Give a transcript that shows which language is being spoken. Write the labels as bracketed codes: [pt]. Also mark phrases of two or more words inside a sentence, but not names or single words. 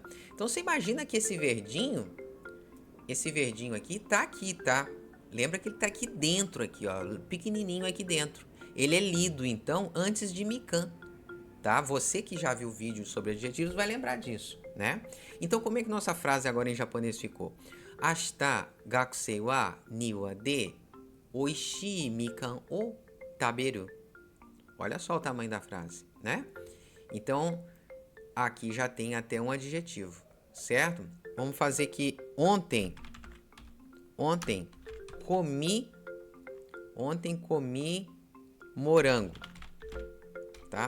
[pt] Então você imagina que esse verdinho aqui, tá? Lembra que ele tá aqui dentro, aqui, ó, pequenininho aqui dentro. Ele é lido, então, antes de mikan, tá? Você que já viu vídeo sobre adjetivos vai lembrar disso, né? Então, como é que nossa frase agora em japonês ficou? [ja] 明日学生は庭で美味しいみかんを食べる. [pt] Olha só o tamanho da frase, né? Então, aqui já tem até um adjetivo, certo? Vamos fazer que ontem comi morango, tá?